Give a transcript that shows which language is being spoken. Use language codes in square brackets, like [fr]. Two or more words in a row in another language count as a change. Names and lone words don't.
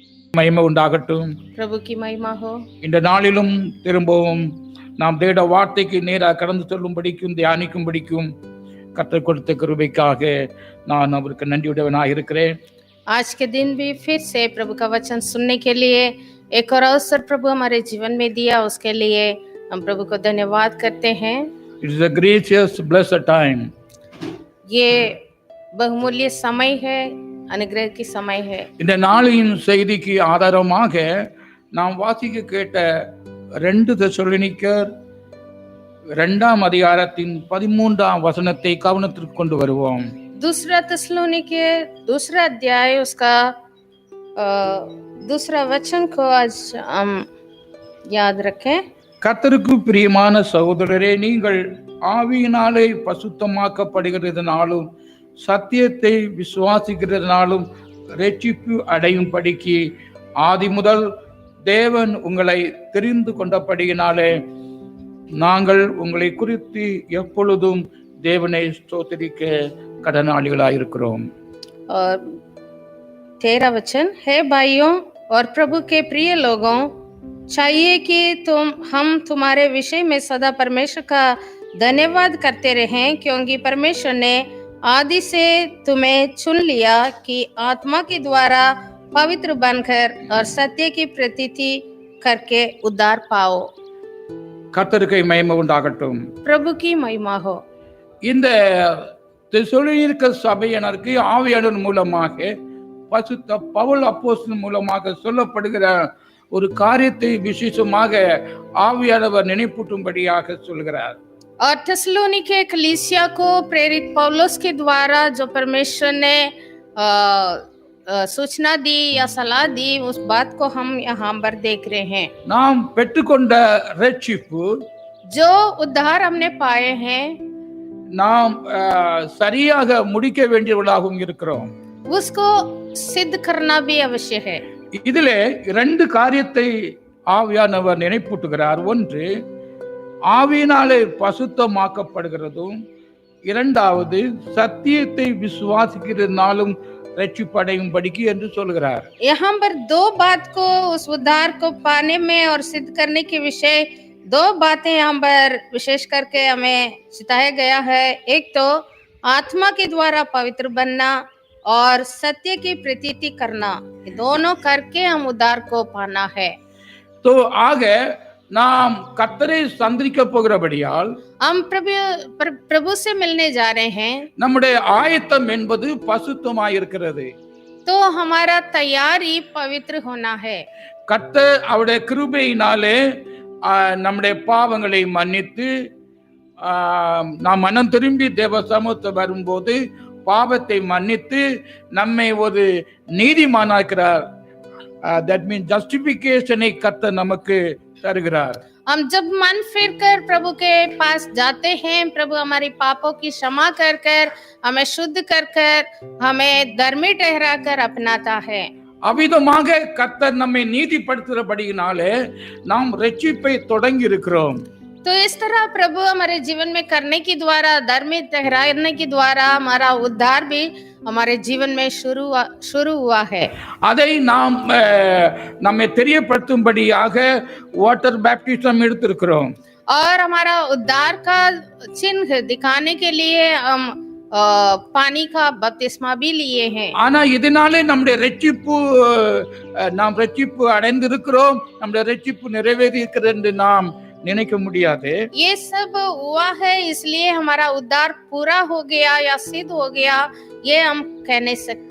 [ta] மகிமை உண்டாகட்டும். [hi] प्रभु की महिमा हो। [ta] இந்த நாளிலும் திரும்பவும் நாம் தேட வார்த்தைக்கு நேராக கடந்து செல்லும்படிக்கும் தியானிக்கும்படிக்கும் கற்றுக் கொடுத்த கிருபைக்காக நான் அவருக்கு நன்றியுடையவனாக இருக்கிறேன். [hi] आज के दिन भी फिर से प्रभु का वचन सुनने के लिए एक और अवसर प्रभु हमारे जीवन में दिया, उसके लिए हम प्रभु को धन्यवाद करते हैं। [en] It is a gracious blessed time. [hi] ये बहुमूल्य समय है, अनुग्रह की समय है। [ta] இந்த நாளின் செய்திக்கு ஆதாரமாக நாம் வாசிக்க கேட்ட 2 தெசலோனிக்கர் 2ஆம் அதிகாரத்தின் 13ஆம் வசனத்தை கவனத்திற்கு கொண்டு வருவோம். [hi] दूसरा तेसलोनिके दूसरा अध्याय उसका दूसरा वचन को आज हम याद रखें। [ta] கர்த்தருக்கு பிரியமான சகோதரரே, நீங்கள் ஆவியினாலே பசுத்தமாக்கப்படுகிறதுனாலும் சத்தியத்தை விசுவாசிக்கிறதுனாலும் இரட்சிப்பு அடையும்படிக்கு ஆதி முதல் தேவன் உங்களை தெரிந்து கொண்டபடியினாலே நாங்கள் உங்களை குறித்து எப்பொழுதும் தேவனை ஸ்தோத்திரிக்க கடனாளிகளாயிருக்கிறோம். [hi] और 13 वचन, हे भाइयों और प्रभु के प्रिय लोगों, चाहिए कि हम तुम्हारे विषय में सदा परमेश्वर का धन्यवाद करते रहें, क्योंकि परमेश्वर ने आदि से तुम्हें चुन लिया कि आत्मा के द्वारा पवित्र बनकर और सत्य की प्रतीति करके उद्धार पाओ। [ta] கர்த்தருக்கு மகிமை உண்டாகட்டும். [hi] प्रभु की महिमा हो। [ta] இந்த தெசலோனிக்க சபையினருக்கு ஆவியானவர் மூலமாக பசுத்த பவுல் அப்போஸ்தலன் மூலமாக சொல்லப்படுகிற ஒரு காரியத்தை விசேஷமாக ஆவியானவர் நினைப்பூட்டும்படியாக சொல்கிறார். [hi] और थेसलोनिके कलीसिया को प्रेरित पौलुस के द्वारा जो परमेश्वर ने सूचना दी या सलाह दी, उस बात को हम यहाँ पर देख रहे हैं। [ta] நாம் பெற்றுக்கொண்ட இரட்சிப்பு, [hi] जो उद्धार हमने पाए हैं, [ta] நாம் சரியாக முடிக்க வேண்டியவர்களாகவும் இருக்கிறோம். [hi] उसको सिद्ध करना भी अवश्य है। [ta] இதிலே 2 காரியத்தை ஆவியானவர் நினைப்பூட்டுகிறார். ஒன்று, ஆவியினாலே பசுத்தமாக்கப்படுகிறதும், இரண்டாவது சத்தியத்தை விசுவாசிக்கிறதுனாலும் ரட்சிப்படையும்படிக்கு என்று சொல்கிறார். [hi] यहाँ पर 2 बात को, उस उद्धार को पाने में और सिद्ध करने के विषय 2 बातें यहाँ पर विशेष करके हमें सिखाया गया है। एक तो आत्मा के द्वारा पवित्र बनना और सत्य की प्रतीति करना, ये दोनों करके हम उद्धार को पाना है। [ta] तो ஆக நாம் கர்த்தரை சந்திக்க போகிறபடியால் [hi] हम प्रभु से मिलने जा रहे हैं, [ta] நம்முடைய ஆயத்தம் என்பது பசுத்தமாய் இருக்கிறது. [hi] तो हमारा तैयारी पवित्र होना है। [ta] கர்த்தர் அவருடைய கிருபையினாலே நம்முடைய பாவங்களை மன்னித்து நாம் மனம் திரும்பி தேவ சமூகத்தை வரும்போது பாவத்தை மன்னித்து நம்மை ஒரு நீதிமானாக்கிறார். [en] that means justification [ta] கர்த்தர் நமக்கு தருகிறார். [hi] हम जब मन फिर कर प्रभु के पास जाते हैं, प्रभु हमारी पापों की क्षमा कर कर हमें शुद्ध कर कर हमें धर्मी ठहरा कर अपनाता है। [ta] அவ்விதமாக கர்த்தர் நம்மை நீதிப்படுத்துகிறபடியினாலே நாம் இரட்சிப்பை தொடங்கி இருக்கிறோம். [hi] तो इस तरह प्रभु हमारे जीवन में करने के द्वारा, धर्मी ठहराने के द्वारा हमारा उद्धार भी हमारे जीवन में शुरू हुआ है। [ta] அதை நாம் நம்மை தெரியப்படுத்தும்படியாக [en] water baptism [ta] எடுத்திருக்கிறோம். [hi] और हमारा उद्धार का चिन्ह दिखाने के लिए हम पानी का बपतिस्मा भी लिए हैं। [ta] ஆனா இதனாலே நம்முடைய இரட்சிப்பு, நாம் இரட்சிப்பு அடைந்திருக்கிறோம், நம்முடைய இரட்சிப்பு நிறைவேறி இருக்கிறது என்று நாம் நினைக்க முடியாது. [hi] ये सब हुआ है इसलिए हमारा उद्धार पूरा हो गया या सिद्ध हो गया, ये हम कह नहीं सकते।